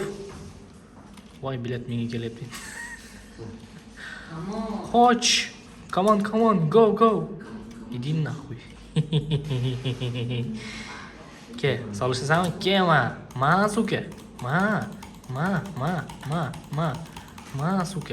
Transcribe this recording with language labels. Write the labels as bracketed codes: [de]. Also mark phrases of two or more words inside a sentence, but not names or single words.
[uz] Voy, bilet menga kelyapti. Qoch. [en] Come on, go. [ru] Иди нахуй. [uz] Ke, solishasanmi? Kema. Ma, suka. Ma, suka.